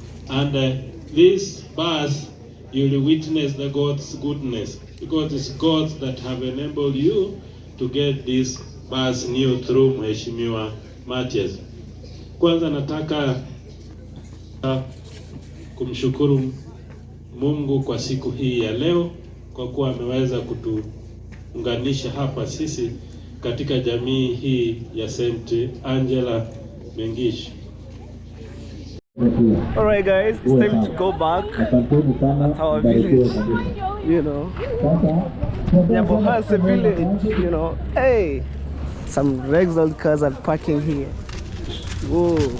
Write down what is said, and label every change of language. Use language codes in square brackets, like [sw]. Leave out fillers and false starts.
[en] And this bus, you'll witness the God's goodness, because it's God that have enabled you to get this bus new through Mheshimiwa Mathias. [sw] Kwanza nataka kumshukuru Mungu kwa siku hii ya leo, kwa kuwa ameweza kutuunganisha hapa sisi katika jamii hii ya St. Angela Mengish. [en] Alright guys, it's time to go back at our village, you know, Nyabohanse village, you know. Hey, some Rexall cars are parking here. Whoa.